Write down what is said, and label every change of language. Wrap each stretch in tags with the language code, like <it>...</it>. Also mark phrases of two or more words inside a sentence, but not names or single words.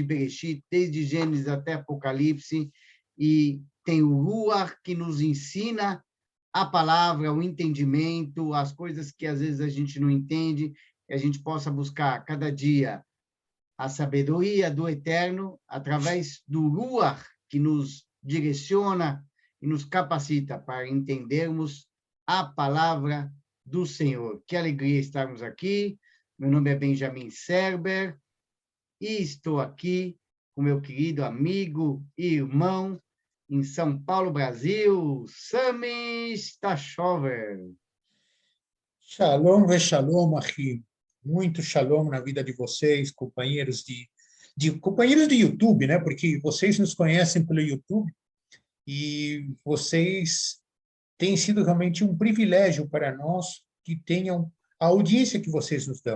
<pt>Bereshit, desde Gênesis até Apocalipse, e tem o Ruach que nos ensina a palavra, o entendimento, as coisas que às vezes a gente não entende, que a gente possa buscar cada dia a sabedoria do Eterno através do Ruach que nos direciona e nos capacita para entendermos a palavra do Senhor. Que alegria estarmos aqui. Meu nome é Benjamin Serber e estou aqui com meu querido amigo e irmão em São Paulo, Brasil, Sami Stachover.</pt> <he>שלום ושלום, Ahi.</he> <pt>Muito shalom na vida de vocês, companheiros companheiros de YouTube, né? Porque vocês nos conhecem pelo YouTube e vocês têm sido realmente um privilégio para nós que tenham a audiência que vocês nos dão.</pt>